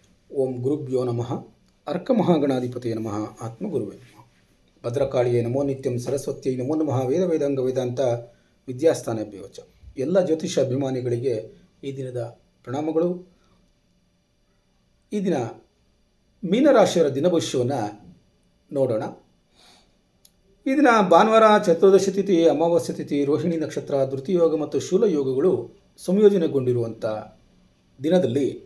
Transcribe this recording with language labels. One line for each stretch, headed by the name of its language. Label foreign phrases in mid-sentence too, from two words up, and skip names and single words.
Sanskrit: ಓಂ ಗುರುಭ್ಯೋ ನಮಃ. ಅರ್ಕಮಹಾಗಣಾಧಿಪತಿಯೇ ನಮಃ. ಆತ್ಮಗುರುವೇ ನಮಃ. ಭದ್ರಕಾಳಿಯೇ ನಮೋ ನಿತ್ಯಂ. ಸರಸ್ವತಿಯೇ ನಮೋ ನಮಃ. ವೇದ ವೇದಾಂಗ ವೇದಾಂತ ವಿದ್ಯಾಸ್ಥಾನಭ್ಯೋ ಚ.
Kannada: ಎಲ್ಲ ಜ್ಯೋತಿಷ ಅಭಿಮಾನಿಗಳಿಗೆ ಈ ದಿನದ ಪ್ರಣಾಮಗಳು. ಈ ದಿನ ಮೀನರಾಶಿಯವರ ದಿನಭವಿಷ್ಯವನ್ನು ನೋಡೋಣ. ಈ ದಿನ ಭಾನುವಾರ, ಚತುರ್ದಶಿ ತಿಥಿ, ಅಮಾವಾಸ್ಯ ತಿಥಿ, ರೋಹಿಣಿ ನಕ್ಷತ್ರ, ಧೃತಿಯೋಗ ಮತ್ತು ಶೂಲಯೋಗಗಳು ಸಂಯೋಜನೆಗೊಂಡಿರುವಂಥ ದಿನದಲ್ಲಿ